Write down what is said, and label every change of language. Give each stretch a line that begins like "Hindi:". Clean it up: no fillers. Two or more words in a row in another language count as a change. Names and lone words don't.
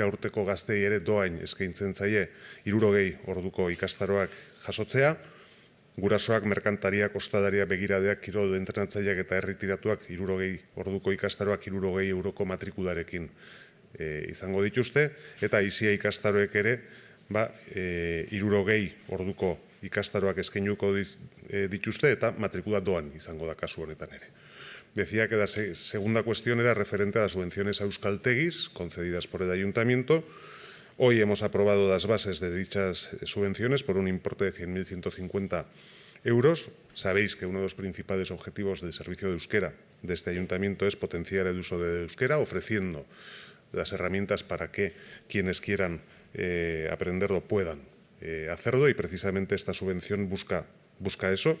Basque: urteko gaztei ere doain eskaintzen zaie 60 orduko ikastaroak jasotzea, gurasoak, merkantariak, ostalaria, begiradeak, kirol entrenatzaileak eta erretiratuak 60 orduko ikastaroak 60 euroko matrikularekin izango dituzte, eta aisia ikastaroek ere 60 orduko ikastaroak eskainduko dituzte eta matrikula doan izango da kasu honetan ere.
Spanish: Decía que la segunda cuestión era referente a las subvenciones a euskaltegis concedidas por el Ayuntamiento. Hoy hemos aprobado las bases de dichas subvenciones por un importe de 100.150 euros. Sabéis que uno de los principales objetivos del servicio de euskera de este Ayuntamiento es potenciar el uso del euskera, ofreciendo las herramientas para que quienes quieran aprenderlo puedan hacerlo, y precisamente esta subvención busca eso.